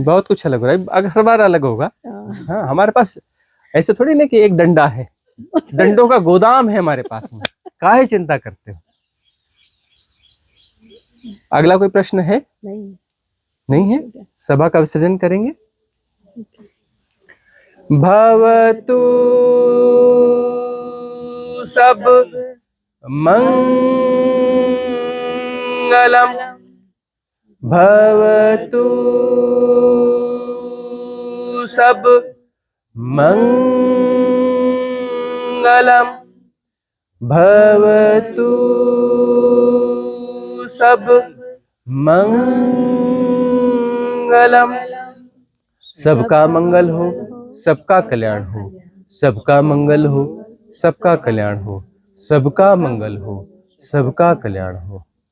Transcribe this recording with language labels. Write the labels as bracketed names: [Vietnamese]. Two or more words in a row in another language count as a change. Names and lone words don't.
[Hindi] बहुत कुछ अलग हो रहा है, अगर हर बार अलग होगा। हाँ। हाँ, हमारे पास ऐसे थोड़ी ना कि एक डंडा है, डंडों का गोदाम है हमारे पास में, काहे चिंता करते हो। अगला कोई प्रश्न है? नहीं है, सभा का विसर्जन करेंगे। [Pali] भवतु सब मंगलम, भवतु सब मंगलम, भवतु सब मंगलम। [Hindi] सबका मंगल हो, सबका कल्याण हो, सबका मंगल हो, सबका कल्याण हो, सबका मंगल हो, सबका कल्याण हो।